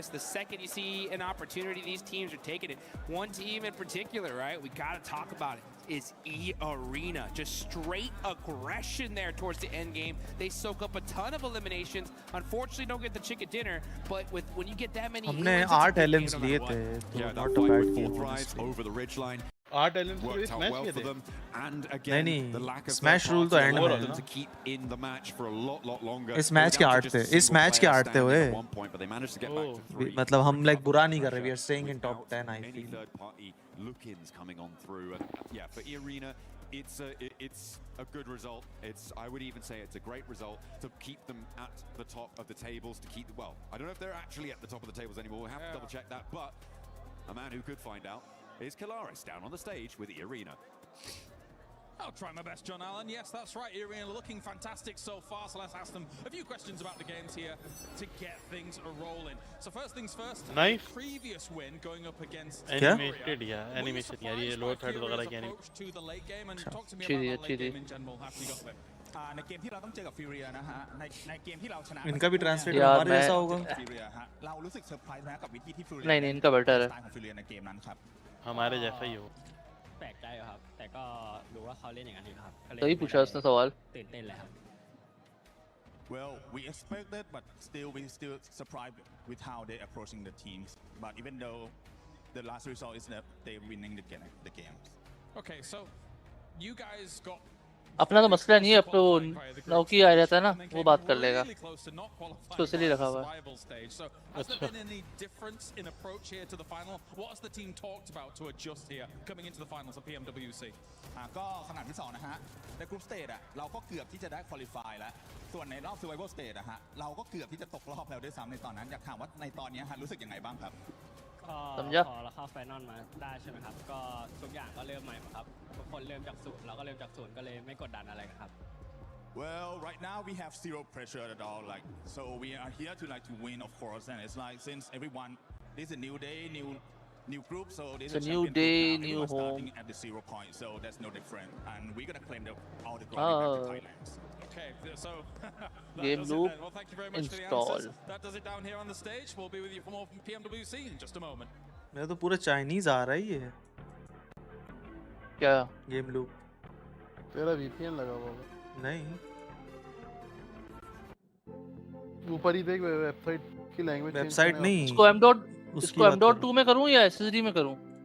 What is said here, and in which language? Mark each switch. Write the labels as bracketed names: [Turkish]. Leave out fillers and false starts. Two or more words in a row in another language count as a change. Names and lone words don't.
[English] The second you see an opportunity, these teams are taking it. One team in particular, right? We got to talk about it. Is E-Arena. Just straight aggression there towards the end game. They soak up a ton of eliminations. Unfortunately, don't get the chicken dinner, but when you get that many [Hindi] हमने 8 LMs लिए थे, तो [English] not a bad game honestly. Over the ridgeline. 8 LMs worked out well for them, and again the lack of Smash rule [Hindi] तो end में [English] to keep in the match for a lot longer. [Hindi] इस मैच के 8 थे, इस मैच के 8 थे वे. मतलब हम like बुरा नहीं कर रहे. [English] We are staying in top 10. I feel. Third-party look-ins coming on through, and yeah, for E-Arena, it's a good result. I would even say it's a great result to keep them at the top of the tables. To keep well, I don't know if they're actually at the top of the tables anymore. We'll have to double check that, but a man who could find out is Kalaris down on the stage with E-Arena. I'll try my best, John Allen. Yes, that's right. E-Arena looking fantastic so far, so let's ask them a few questions about the games here to get things rolling. So first things first, nice. Previous win going up against animated, animation [Hindi] यार ये [English] lower third [Hindi] वगैरह की [English] approach to the late game, and talk to me about the late game in general after you got there. [Thai] ในเกมที่เราต้องเจอกับฟิวเรียนะฮะในเกมที่เราชนะ [Hindi] इनका भी ट्रांसलेटर हमारे जैसा होगा. [Thai] เรารู้สึกเซอร์ไพรส์นะกับวิธีที่ฟิวเรีย [Hindi] नहीं इनका बेटर है. [Thai] ของฟิวเรียในเกมนั้นครับ [Hindi] हमारे जैसा ही हो. [Thai] แปลกใจครับแต่ก็รู้ว่าเขาเล่นอย่างนั้นดีครับ [Hindi] सही पूछा उसने सवाल. [Thai] ตื่นเต้นเลยครับ [English] Well, we expected, but we still surprised with how they approaching the teams. But even though the last result is that they winning the games. Okay, so you guys got [Hindi] अपना तो मसला नहीं है, अब तो नौकी आ जाता है ना, वो बात कर लेगा. उसको इसलिए रखा हुआ है. [English] Has there been any difference in approach here to the final? What has the team talked about to adjust here coming into the finals of PMWC? [Thai] ก็ขนาดที่2นะฮะใน [English] group stage [Thai] เราก็เกือบที่จะได้ควอลิฟายแล้วส่วนในรอบ [English] Survival Stage [Thai] ฮะเราก็เกือบที่จะตกรอบแล้วด้วยซ้ำในตอนนั้นอยากถามว่าในตอนนี้ฮะรู้สึกยังไงบ้างครับ พอเราเข้าไฟนอลมาได้ใช่ไหมครับก็ทุกอย่างก็เริ่มใหม่ครับทุกคนเริ่มจากศูนย์เราก็เริ่มจากศูนย์ก็เลยไม่กดดันอะไรครับ [English] Well, right now we have zero pressure at all. Like, so we are here to win, of course. And it's like since everyone, this is a new day, new group. So this It's a is a new champion group day, now. new Everyone's home. starting at the 0 point, so that's no different. And we're gonna claim all the glory back to Thailand. Okay, so that Game does it loop then. Well, thank you very much for the install. answers. That does it down here on the stage. We'll be with you for more from PMWC in just a moment. [Hindi] मेरा तो पूरा चाइनीज आ रहा ही है क्या [English] game loop [Hindi] तेरा VPN लगा हुआ होगा नहीं ऊपर ही देख वेबसाइट की लैंग्वेज वेबसाइट नहीं इसको M.2 में करूं या SSD में करूं?